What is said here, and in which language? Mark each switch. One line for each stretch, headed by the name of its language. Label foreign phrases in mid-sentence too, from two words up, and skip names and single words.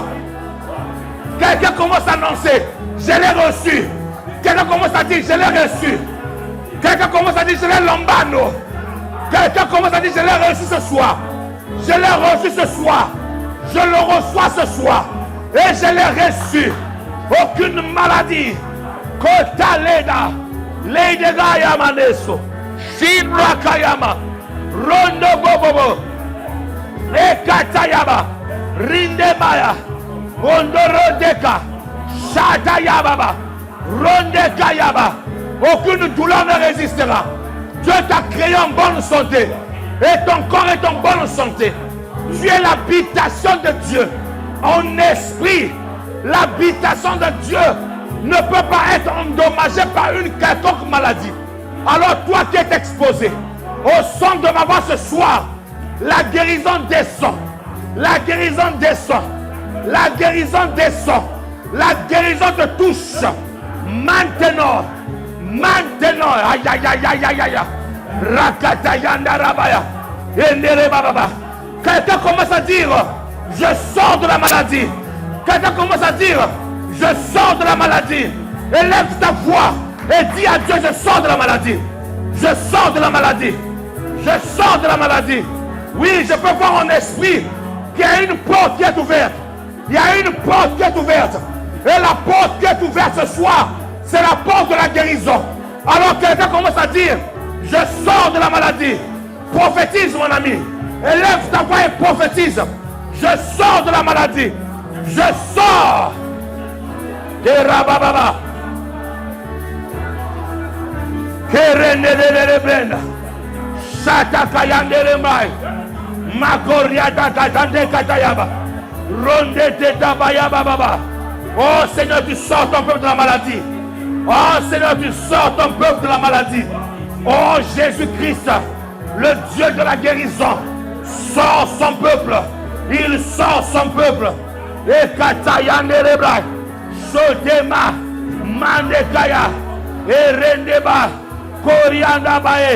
French: Quelqu'un commence à annoncer: je l'ai reçu. Quelqu'un commence à dire: je l'ai reçu. Quelqu'un commence à dire: je l'ai lambano. Quelqu'un commence à dire: je l'ai reçu ce soir. Je l'ai reçu ce soir. Je le reçois ce soir. Et je l'ai reçu. Aucune maladie. Kotaleda. Leidega Yamaneso. Shinra Kayama. Rondo Bobobo. Ekatayaba. Rindemaya. Mondorodeka. Shatayababa. Rondekayaba. Aucune douleur ne résistera. Dieu t'a créé en bonne santé. Et ton corps est en bonne santé. Tu es l'habitation de Dieu. En esprit, l'habitation de Dieu ne peut pas être endommagée par une quelconque maladie. Alors toi qui es exposé au son de ma voix ce soir, la guérison descend. La guérison descend. La guérison descend. La guérison te touche. Maintenant. Maintenant. Aïe aïe aïe aïe aïe aïe. Rakatayanda rabaya. Endere bababa. Quelqu'un commence à dire, je sors de la maladie. Quelqu'un commence à dire, je sors de la maladie. Élève ta voix et dis à Dieu, je sors de la maladie. Je sors de la maladie. Je sors de la maladie. Oui, je peux voir en esprit qu'il y a une porte qui est ouverte. Il y a une porte qui est ouverte. Et la porte qui est ouverte ce soir, c'est la porte de la guérison. Alors quelqu'un commence à dire, je sors de la maladie. Prophétise mon ami. Élève ta voix et prophétise. Je sors de la maladie. Je sors. Kerababa. Kerenelelebenda. Shatakayandelebai. Makoriata katande katayaba. Ronde tetabaya baba. Oh Seigneur, tu sors ton peuple de la maladie. Oh Seigneur, tu sors ton peuple de la maladie. Oh Jésus-Christ, le Dieu de la guérison, sort son peuple. Il sort son peuple. Et Katayane Rebra, Sotema, Mandekaya, et Rendeba, Korianda Bae.